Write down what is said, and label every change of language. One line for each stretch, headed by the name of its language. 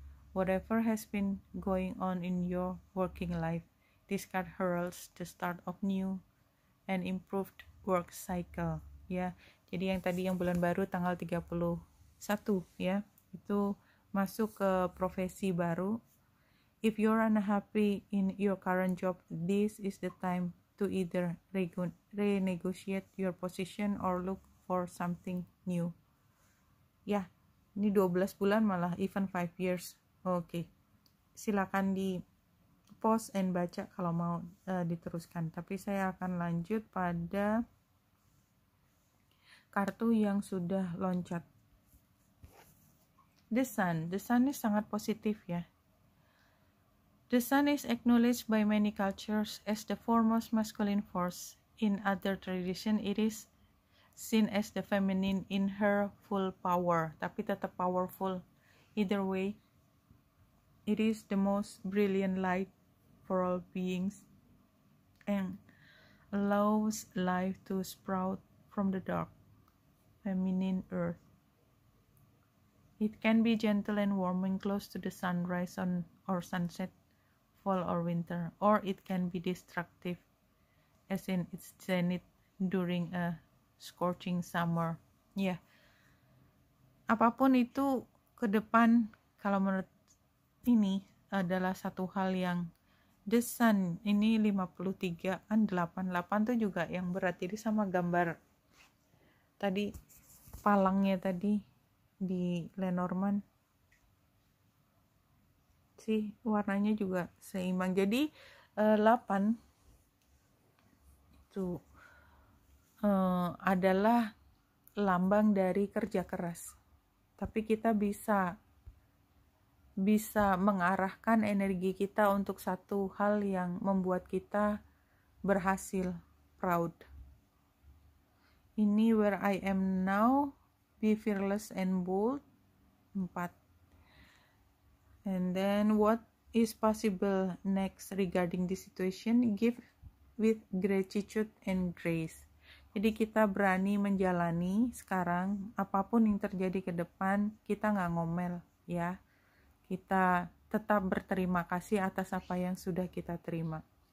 English: Whatever has been going on in your working life, this card heralds the start of new and improved work cycle ya.
Indonesian: Jadi yang tadi yang bulan baru tanggal 31 ya, itu masuk ke profesi baru.
English: If you're unhappy in your current job, this is the time to either renegotiate your position or look for something new.
Indonesian: Ya, ini 12 bulan malah
English: even 5 years.
Indonesian: Oke. Silakan di pause and baca kalau mau diteruskan. Tapi saya akan lanjut pada kartu yang sudah loncat. The Sun ini sangat positif ya.
English: The Sun is acknowledged by many cultures as the foremost masculine force. In other tradition, it is seen as the feminine in her full power,
Indonesian: tapi tetap powerful.
English: Either way, it is the most brilliant light for all beings and allows life to sprout from the dark, feminine earth. It can be gentle and warming close to the sunrise or sunset, fall or winter, or it can be destructive as in its zenith during a scorching summer.
Indonesian: Ya, apapun itu ke depan, kalau menurut ini adalah satu hal yang The Sun ini 53 kan, 88 tuh juga yang berat. Jadi sama gambar tadi palangnya tadi di Lenormand sih, warnanya juga seimbang. Jadi 8 itu adalah lambang dari kerja keras. Tapi kita bisa mengarahkan energi kita untuk satu hal yang membuat kita berhasil, proud. Ini
English: where I am now, be fearless and bold, 4. And then what is possible next regarding this situation, give with gratitude and grace.
Indonesian: Jadi kita berani menjalani sekarang, apapun yang terjadi ke depan, kita nggak ngomel ya. Kita tetap berterima kasih atas apa yang sudah kita terima.